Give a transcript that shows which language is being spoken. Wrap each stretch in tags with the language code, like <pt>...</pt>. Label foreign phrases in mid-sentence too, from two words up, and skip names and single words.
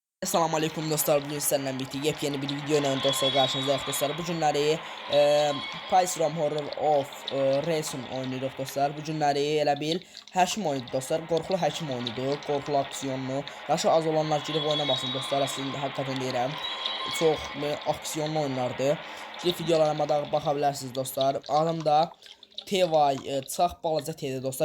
<tr>Assalamu alaikum dostlar, bugün sizlerle birlikte yepyeni bir video ile dostlar karşınızdayız dostlar.</tr> <az>Bu günləri Pies Rom Horror of Racing oynayırıq dostlar. Bu günləri elə bil həkim oyunu dostlar. Qorxulu həkim oyunudur, qorxulu aksiyonlu. Yaşı az olanlar girib oynamasın dostlar. Əslində həqiqətən deyirəm, çox aksiyonlu oyunlardır. Girib videolarıma da baxa bilərsiniz dostlar. Adım da Tevay Çax Balaca T'dir dostlar.</az>